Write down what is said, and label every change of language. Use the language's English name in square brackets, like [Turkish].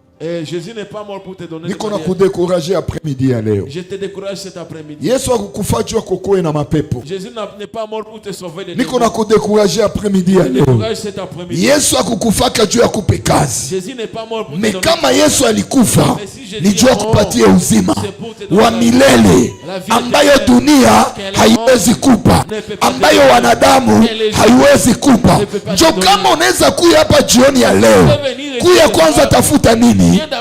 [French] Et Jésus n'est pas mort pour te donner. [Swahili] Niko na kudécourager après-midi ya leo. [French] Je te décourage cet après-midi. [Swahili] Yesu akukufa juu kokoe na mapepo. [French] Jésus n'est pas mort pour te sauver des [Swahili] démons. Niko na kudécourager après-midi ya leo. [French] Cet après-midi. [Swahili] Yesu akukufa juu ya kupe kazi. [French] Jésus n'est pas mort pour te mais donner. [Swahili] Kama Yesu alikufa ni juu ya kupatia uzima wa milele ambayo dunia haiwezi kupa, ambayo wanadamu haiwezi kupa. Ndio kama unaweza kuja hapa jioni ya leo, kuya kwanza tafuta nini?